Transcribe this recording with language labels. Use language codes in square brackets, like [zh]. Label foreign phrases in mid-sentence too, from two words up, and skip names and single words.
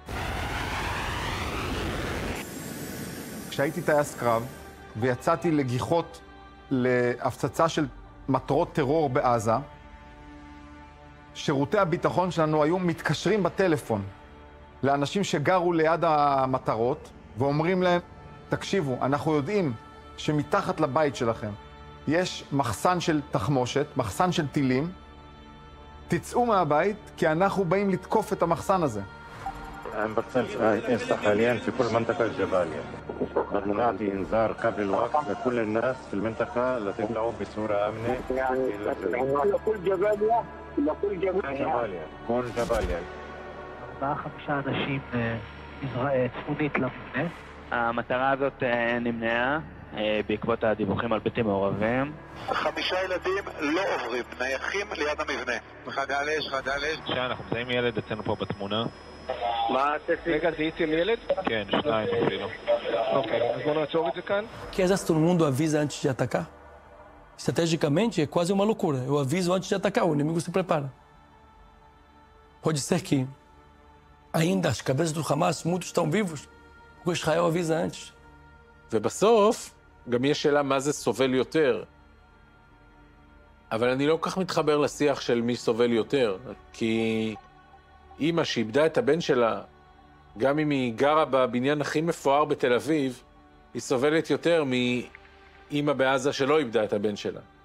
[he] כשהייתי טייס קרב ויצאתי לגיחות להפצצה של מטרות טרור בעזה, שירותי הביטחון שלנו היו מתקשרים בטלפון לאנשים שגרו ליד המטרות ואומרים להם, תקשיבו, אנחנו יודעים שמתחת לבית שלכם יש מחסן של תחמושת, מחסן של טילים, תצאו מהבית כי אנחנו באים לתקוף את המחסן הזה. [ar] عم برسل حاليا في كل منطقة الجبالية. بنعطي إنذار قبل الوقت لكل الناس في المنطقة لتطلعوا بصورة آمنة. لكل جبالية. جبالية. كل جبالية. [he] 4-5 אנשים צפונית למבנה. המטרה הזאת נמנעה בעקבות הדיווחים על בלתי מעורבים. 5 ילדים לא עוברים, נייחים ליד המבנה. חדל אש. אנחנו מזהים ילד אצלנו פה בתמונה. מה הצפי? רגע, זיהיתי ילד? כן, 2 אפילו. אוקיי, אז בואו נעצור את זה כאן. [pt] Que às vezes todo mundo avisa antes de atacar. Estrategicamente é quase uma loucura. Eu aviso antes de atacar, o inimigo se prepara. Pode ser que ainda as cabeças do Hamas, muitos estão vivos, porque Israel avisa antes. [he] ובסוף, גם יש שאלה מה זה סובל יותר. אבל אני לא כל כך מתחבר לשיח של מי סובל יותר, כי אמא שאיבדה את הבן שלה, גם אם היא גרה בבניין הכי מפואר בתל אביב, היא סובלת יותר מאמא בעזה שלא איבדה את הבן שלה.